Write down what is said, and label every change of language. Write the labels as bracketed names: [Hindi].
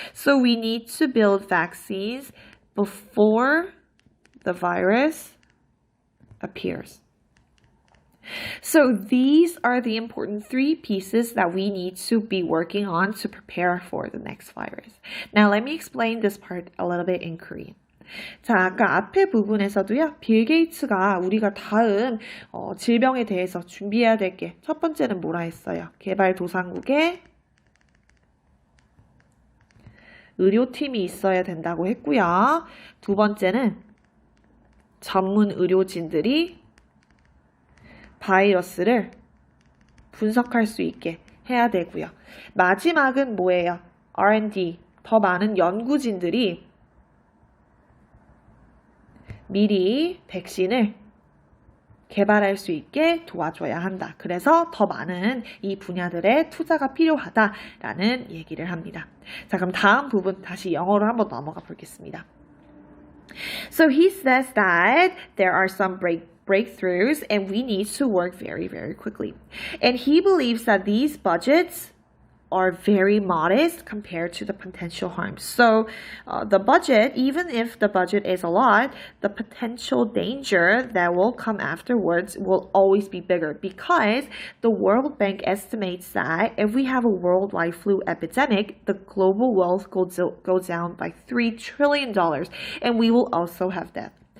[English] So we need to build vaccines before the virus appears. So these are the important three pieces that we need to be working on to prepare for the next virus. Now let me explain this part a little bit in Korean. [Korean] 자, 아까 앞에 부분에서도요, 빌 게이츠가 우리가 다음 질병에 대해서 준비해야 될 게 첫 번째는 뭐라 했어요? 개발도상국에 의료팀이 있어야 된다고 했고요. 두 번째는 전문 의료진들이 바이러스를 분석할 수 있게 해야 되고요. 마지막은 뭐예요? R&D, 더 많은 연구진들이 미리 백신을 개발할 수 있게 도와줘야 한다. 그래서 더 많은 이 분야들의 투자가 필요하다라는 얘기를 합니다. 자, 그럼 다음 부분 다시 영어로 한번 넘어가 보겠습니다. [English] So he says that there are some breakthroughs and we need to work very, very quickly. And he believes that these budgets are very modest compared to the potential harms. So the budget, even if the budget is a lot, the potential danger that will come afterwards will always be bigger because the World Bank estimates that if we have a worldwide flu epidemic, the global wealth goes down by $3 trillion and we will also have death.